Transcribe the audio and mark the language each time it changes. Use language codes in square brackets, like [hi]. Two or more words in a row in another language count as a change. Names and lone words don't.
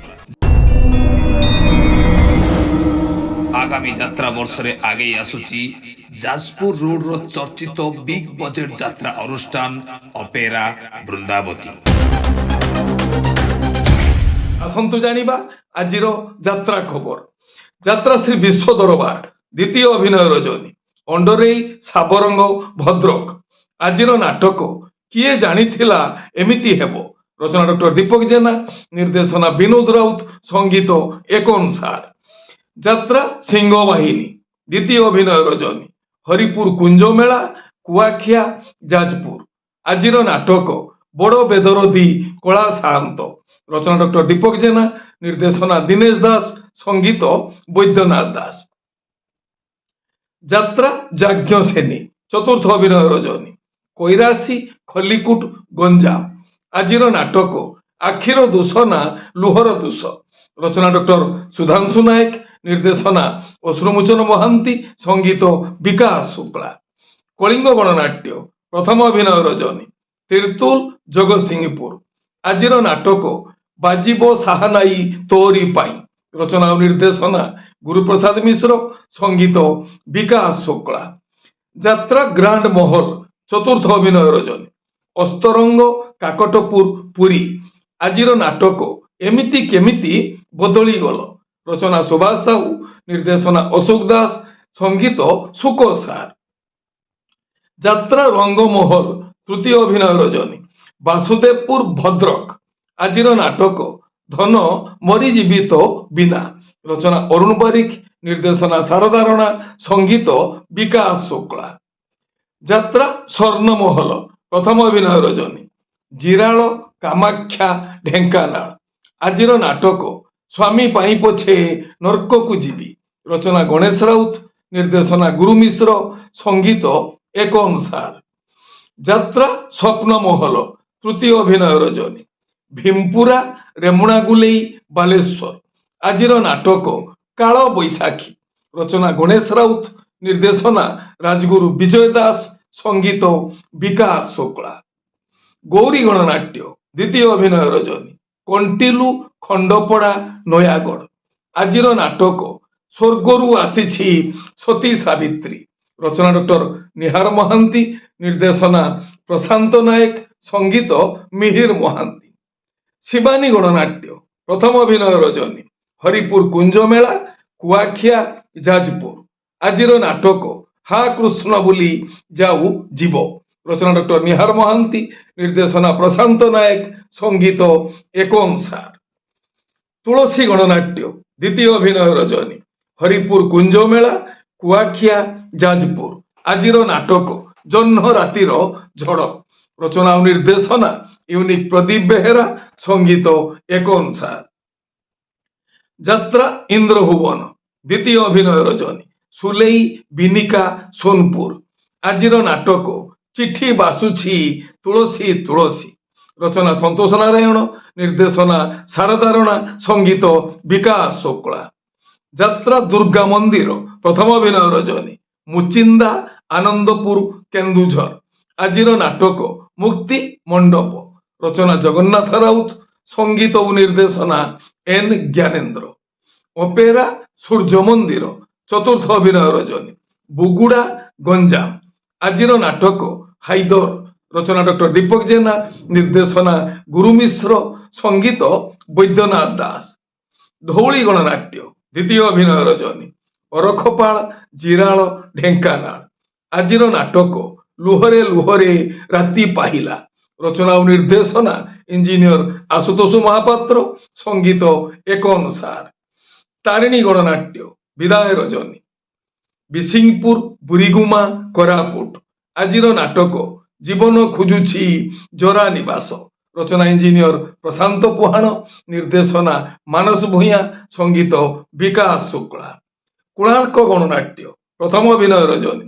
[or] ଆଗାମୀ ଯାତ୍ରା ବର୍ଷ ରେ ଆଗେ ଆସୁଛି ଯାଜପୁର ରୋଡ ରୋ ଚର୍ଚ୍ଚିତ ବିଗ ବଜେଟ ଯାତ୍ରା ଅନୁଷ୍ଠାନ ଅପେରା ବୃନ୍ଦାବତୀ। ଆସନ୍ତୁ ଜାଣିବା ଆଜିର ଯାତ୍ରା ଖବର। ଯାତ୍ରା ଶ୍ରୀ ବିଶ୍ୱ ଦରବାର ଦ୍ୱିତୀୟ ଅଭିନୟ ରଜନୀ ଅଣ୍ଡରେଇ ସାବରଙ୍ଗ ଭଦ୍ରକ। ଆଜିର ନାଟକ କିଏ ଜାଣିଥିଲା ଏମିତି ହେବ ରଚନା ଡକ୍ଟର ଦୀପକ ଜେନା ନିର୍ଦ୍ଦେଶନା ବିନୋଦ ରାଉତ ସଙ୍ଗୀତ ଏକ ଅନୁସାର। ଯାତ୍ରା ସିଂହ ବାହିନୀ ଦ୍ୱିତୀୟ ଅଭିନୟ ରଜନୀ ହରିପୁର କୁଞ୍ଜମେଳା କୁଆଖିଆ ଯାଜପୁର। ଆଜିର ନାଟକ ବଡ଼ ବେଦରଦୀ କଳା ସାହନ୍ତ ରଚନା ଡକ୍ଟର ଦୀପକ ଜେନା ନିର୍ଦ୍ଦେଶନା ଦିନେଶ ଦାସ ସଙ୍ଗୀତ ବୈଦ୍ୟନାଥ ଦାସ। ଯାତ୍ରା ଯାଜ୍ଞସେନୀ ଚତୁର୍ଥ ଅଭିନୟ ରଜନୀ କଇରାସୀ ଖଲ୍ଲିକୋଟ ଗଞ୍ଜାମ। ଆଜିର ନାଟକ ଆଖିର ଦୋଷ ନା ଲୁହର ଦୋଷ ରଚନା ଡକ୍ଟର ସୁଧାଂଶୁ ନାୟକ ନିର୍ଦ୍ଦେଶନା ଅଶ୍ରୁମୋଚନ ମହାନ୍ତି ସଙ୍ଗୀତ ବିକାଶ ଶୁକ୍ଳା। କଳିଙ୍ଗ ଗଣନାଟ୍ୟ ପ୍ରଥମ ଅଭିନୟ ରଜନୀ ତିର୍ତ୍ତୋଲ ଜଗତସିଂହପୁର। ଆଜିର ନାଟକ ବାଜିବ ସାହାନାଇ ତୋରି ପାଇଁ ରଚନା ଓ ନିର୍ଦ୍ଦେଶନା ଗୁରୁପ୍ରସାଦ ମିଶ୍ର ସଙ୍ଗୀତ ବିକାଶ ଶୁକ୍ଳା। ଯାତ୍ରା ଗ୍ରାଣ୍ଡ ମହଲ ଚତୁର୍ଥ ଅଭିନୟ ରଜନୀ ଅସ୍ତରଙ୍ଗ କାକଟପୁର ପୁରୀ। ଆଜିର ନାଟକ ଏମିତି କେମିତି ବଦଳିଗଲ ରଚନା ସୁଭାଷ ସାହୁ ନିର୍ଦ୍ଦେଶନା ଅଶୋକ ଦାସ ସଙ୍ଗୀତ ସୁକ ସାର। ଯାତ୍ରା ରଙ୍ଗମହଲ ତୃତୀୟ ଅଭିନୟ ରଜନୀ ବାସୁଦେବପୁର ଭଦ୍ରକ। ଆଜିର ନାଟକ ଧନ ମରିଜୀବିତ ବିନା ରଚନା ଅରୁଣ ବାରିକ ନିର୍ଦ୍ଦେଶନା ଶାରଦା ରାଣା ସଙ୍ଗୀତ ବିକାଶ ଶୁକ୍ଳା। ଯାତ୍ରା ସ୍ୱର୍ଣ୍ଣମହଲ ପ୍ରଥମ ଅଭିନୟ ରଜନୀ ଜିରାଲ କାମାଖ୍ୟା ଢେଙ୍କାନାଳ। ଆଜିର ନାଟକ ସ୍ୱାମୀ ପାଇଁ ପଛେ ନର୍କ କୁ ଯିବି ରଚନା ଗଣେଶ ରାଉତ ନିର୍ଦ୍ଦେଶନା ଗୁରୁ ମିଶ୍ର ସଙ୍ଗୀତ ଏକ ଅନୁସାର। ଯାତ୍ରା ସ୍ୱପ୍ନମହଲ ତୃତୀୟ ଅଭିନୟ ରଜନୀ ଭୀମପୁରା ରେମୁଣାଗୋଲେଇ ବାଲେଶ୍ୱର। ଆଜିର ନାଟକ କାଳ ବୈଶାଖୀ ରଚନା ଗଣେଶ ରାଉତ ନିର୍ଦ୍ଦେଶନା ରାଜଗୁରୁ ବିଜୟ ଦାସ ସଙ୍ଗୀତ ବିକାଶ ଶୁକ୍ଳା। ଗୌରୀ ଗଣନାଟ୍ୟ ଦ୍ୱିତୀୟ ଅଭିନୟ ରଜନୀ କଣ୍ଟିଲୋ ଖଣ୍ଡପଡ଼ା ନୟାଗଡ଼। ଆଜିର ନାଟକ ସ୍ୱର୍ଗରୁ ଆସିଛି ସତୀ ସାବିତ୍ରୀ ରଚନା ଡକ୍ଟର ନିହାର ମହାନ୍ତି ନିର୍ଦ୍ଦେଶନା ପ୍ରଶାନ୍ତ ନାୟକ ସଙ୍ଗୀତ ମିହିର ମହାନ୍ତି। ଶିବାନୀ ଗଣନାଟ୍ୟ ପ୍ରଥମ ଅଭିନୟ ରଜନୀ ହରିପୁର କୁଞ୍ଜମେଳା କୁଆଖିଆ ଯାଜପୁର। ଆଜିର ନାଟକ ହା କୃଷ୍ଣ ବୋଲି ଯାଉ ଜୀବ ରଚନା ଡକ୍ଟର ନିହାର ମହାନ୍ତି ନିର୍ଦ୍ଦେଶନା ପ୍ରଶାନ୍ତ ନାୟକ ସଙ୍ଗୀତ ଏକ ଅନୁସାର। ତୁଳସୀ ଗଣନାଟ୍ୟ ଦ୍ୱିତୀୟ ଅଭିନୟ ରଜନୀ ହରିପୁର କୁଞ୍ଜମେଳା କୁଆଖିଆ ଯାଜପୁର। ଆଜିର ନାଟକ ଜହ୍ନ ରାତିର ଝଡ଼ ରଚନା ଓ ନିର୍ଦ୍ଦେଶନା ୟୁନିକ ପ୍ରଦୀପ ବେହେରା ସଙ୍ଗୀତ ଏକ ଅନୁସାର। ଯାତ୍ରା ଇନ୍ଦ୍ରଭୁବନ ଦ୍ୱିତୀୟ ଅଭିନୟ ରଜନୀ ସୁଲେଇ ବିନିକା ସୋନପୁର। ଆଜିର ନାଟକ ଚିଠି ବାସୁଛି ତୁଳସୀ ତୁଳସୀ ରଚନା ସନ୍ତୋଷ ନାରାୟଣ ନିର୍ଦ୍ଦେଶନା ଶାରଦା ରାଣା ସଙ୍ଗୀତ ବିକାଶ ଶୁକ୍ଳା। ଯାତ୍ରା ଦୁର୍ଗା ମନ୍ଦିର ପ୍ରଥମ ଅଭିନୟ ରଜନୀ ମୁଚିନ୍ଦା ଆନନ୍ଦପୁର କେନ୍ଦୁଝର। ଆଜିର ନାଟକ ମୁକ୍ତି ମଣ୍ଡପ ରଚନା ଜଗନ୍ନାଥ ରାଉତ ସଙ୍ଗୀତ ଓ ନିର୍ଦ୍ଦେଶନା ଏନ ଜ୍ଞାନେନ୍ଦ୍ର। ଅପେରା ସୂର୍ଯ୍ୟ ମନ୍ଦିର ଚତୁର୍ଥ ଅଭିନୟ ରଜନୀ ବୁଗୁଡ଼ା ଗଞ୍ଜାମ। ଆଜିର ନାଟକ ହାଇଦର ରଚନା ଡକ୍ଟର ଦୀପକ ଜେନା ନିର୍ଦ୍ଦେଶନା ଗୁରୁ ମିଶ୍ର ସଙ୍ଗୀତ ବୈଦ୍ୟନାଥ ଦାସ। ଧଉଳି ଗଣନାଟ୍ୟ ଦ୍ୱିତୀୟ ଅଭିନୟ ରଜନୀ ଅରଖପାଳ ଜିରାଲ ଢେଙ୍କାନାଳ। ଆଜିର ନାଟକ ଲୁହରେ ଲୁହରେ ରାତି ପାହିଲା ରଚନା ଓ ନିର୍ଦ୍ଦେଶନା ଇଞ୍ଜିନିୟର ଆଶୁତୋଷ ମହାପାତ୍ର, ସଙ୍ଗୀତ ଏକନ ସାର। ତାରିଣୀ ଗଣନାଟ୍ୟ ବିଦାୟ ରଜନୀ। ବିସିଂପୁର ବୁରିଗୁମା କୋରାପୁଟ। ଆଜିର ନାଟକ ଜୀବନ ଖୋଜୁଛି ଜରା ନିବାସ। ରଚନା ଇଞ୍ଜିନିୟର ପ୍ରଶାନ୍ତ ପୁହାଣ, ନିର୍ଦ୍ଦେଶନା ମାନସ ଭୂୟାଁ, ସଙ୍ଗୀତ ବିକାଶ ଶୁକ୍ଳା। କୋଣାର୍କ ଗଣନାଟ୍ୟ ପ୍ରଥମ ଅଭିନୟ ରଜନୀ।